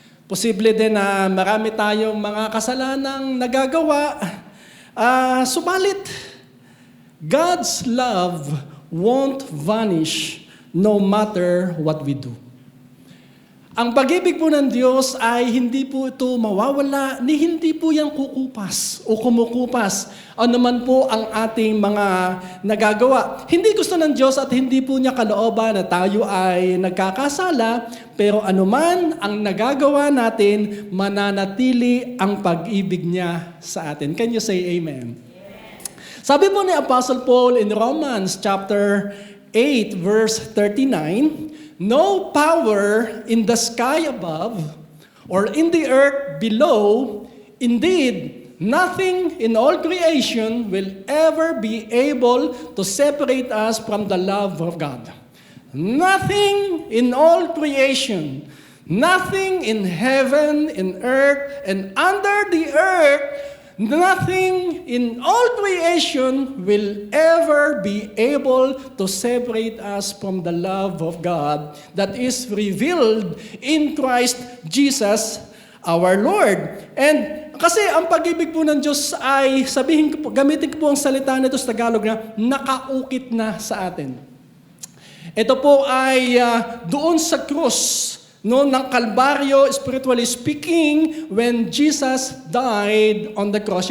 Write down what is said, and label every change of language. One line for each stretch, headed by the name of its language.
Filipino: Posible din na marami tayong mga kasalanang nagagawa. Subalit,
English: God's love won't vanish no matter what we do.
Filipino: Ang pag-ibig po ng Diyos ay hindi po ito mawawala, ni hindi po yan kukupas o kumukupas. Ano man po ang ating mga nagagawa. Hindi gusto ng Diyos at hindi po niya kalooban na tayo ay nagkakasala, pero anuman ang nagagawa natin, mananatili ang pag-ibig niya sa atin.
English: Can you say amen?
Filipino: Sabi po ni
English: Apostle Paul in Romans chapter 8 verse 39, no power in the sky above or in the earth below, indeed, nothing in all creation will ever be able to separate us from the love of God. Nothing in all creation, nothing in heaven, in earth, and under the earth, nothing in all creation will ever be able to separate us from the love of God that is revealed in Christ Jesus our Lord.
Filipino: And kasi ang pag-ibig po ng Diyos ay, gamitin ko po ang salita nito sa Tagalog na nakaukit na sa atin. Ito po ay doon sa krus, ng Kalbaryo,
English: spiritually speaking, when Jesus died on the cross.